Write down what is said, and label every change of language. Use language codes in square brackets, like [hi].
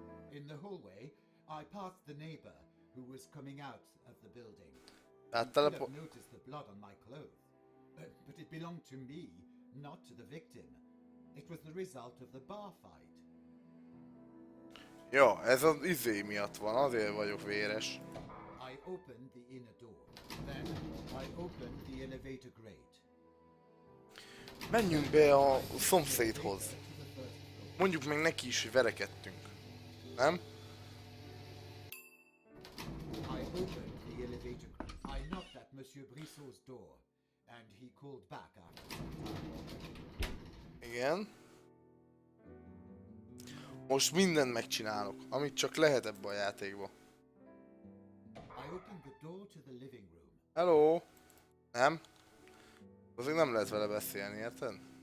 [en] In the hallway, I passed the neighbor who was coming out of the building. Hát You could telepo... have noticed the blood on my clothes, but it belonged to me, not to the victim. It was the result of the bar fight. [hu] Ja, ez az izé miatt van, azért vagyok véres. [en] I opened the inner door. Then I opened the elevator grate. [hu] Menjünk be a szomszédhoz. Mondjuk meg neki is, hogy verekedtünk. Nem? [en] I opened the elevator grate. I knocked at Monsieur Brissot's door, and he called back after some time. [hu] Igen. Most mindent megcsinálok, amit csak lehet ebbe a játékba. [en] I opened the door to the living room. [hu] Hello! Nem? Azért nem lehet vele beszélni, érted?